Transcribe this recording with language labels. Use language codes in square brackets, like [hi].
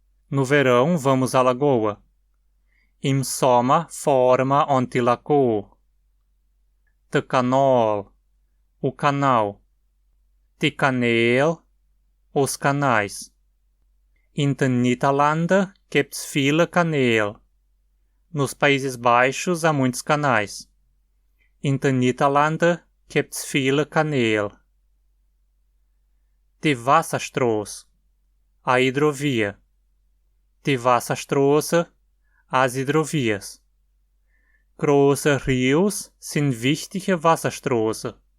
[pt] No verão vamos à lagoa. [hrx] Im Sommer fahren wir an die Lagoa. Der Kanal, [pt] o canal. [hrx] Die Kanäle, [pt] os canais. [hrx] In den Niederlanden gibt's viele Kanäle. [pt] Nos Países Baixos há muitos canais. [hrx] In de Nederlanden gibt's viele Kanäle. Die Wasserstraße, [pt] a hidrovia. [hrx] Die Wasserstraße, [pt] as hidrovias. [hrx] Große rios sind wichtige Wasserstraßen.